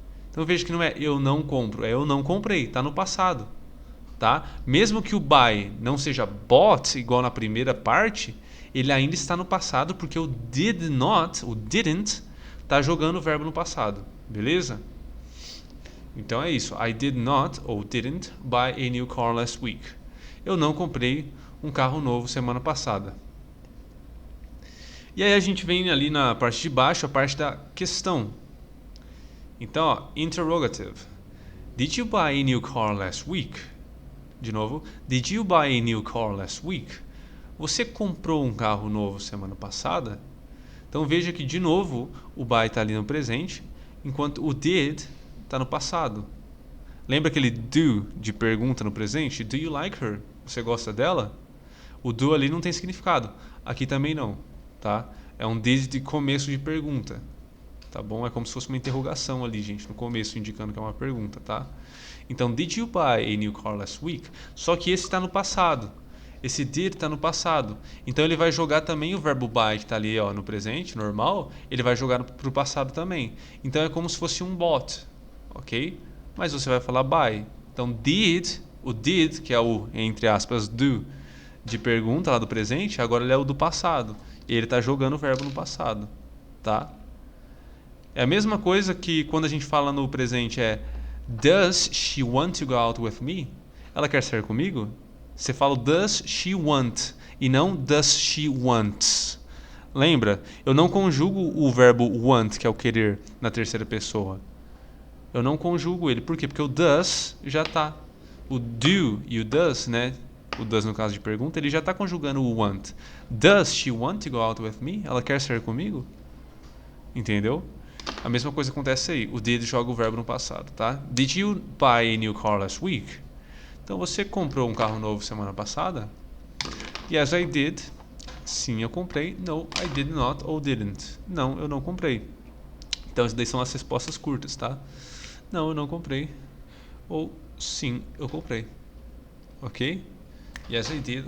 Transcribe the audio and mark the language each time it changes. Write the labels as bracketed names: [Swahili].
[Portuguese] Então veja que não é eu não compro, é eu não comprei, tá no passado. Tá? Mesmo que o buy não seja bought, igual na primeira parte, ele ainda está no passado porque o did not, o didn't, está jogando o verbo no passado. Beleza? Então é isso. [English] I did not [Portuguese] ou [English] didn't buy a new car last week. [Portuguese] Eu não comprei um carro novo semana passada. E aí a gente vem ali na parte de baixo, a parte da questão. Então, ó, interrogative. [English] Did you buy a new car last week? [Portuguese] De novo, [English] did you buy a new car last week? [Portuguese] Você comprou um carro novo semana passada? Então veja que de novo o buy está ali no presente, enquanto o did está no passado. Lembra aquele do de pergunta no presente? [English] Do you like her? [Portuguese] Você gosta dela? O do ali não tem significado. Aqui também não, tá? É um did de começo de pergunta, tá bom? É como se fosse uma interrogação ali, gente, no começo, indicando que é uma pergunta, tá? Então, [English] did you buy a new car last week? [Portuguese] Só que esse está no passado. Esse did está no passado. Então, ele vai jogar também o verbo buy, que está ali ó, no presente, normal, ele vai jogar para o passado também. Então, é como se fosse um bought, ok? Mas você vai falar buy. Então, did, o did, que é o, entre aspas, do, de pergunta lá do presente, agora ele é o do passado. E ele está jogando o verbo no passado, tá? É a mesma coisa que quando a gente fala no presente [English] does she want to go out with me? [Portuguese] Ela quer sair comigo? Você fala does she want e não does she wants. Lembra? Eu não conjugo o verbo want, que é o querer, na terceira pessoa. Eu não conjugo ele. Por quê? Porque o does já está. O do e o does, né? O does no caso de pergunta, ele já está conjugando o want. [English] Does she want to go out with me? [Portuguese] Ela quer sair comigo? Entendeu? A mesma coisa acontece aí. O did joga o verbo no passado, tá? [English] Did you buy a new car last week? [Portuguese] Então, você comprou um carro novo semana passada? [English] Yes, I did. [Portuguese] Sim, eu comprei. [English] No, I did not [Portuguese] ou [English] didn't. [Portuguese] Não, eu não comprei. Então, essas daí são as respostas curtas, tá? Não, eu não comprei. Ou sim, eu comprei. Ok? [English] Yes, I did.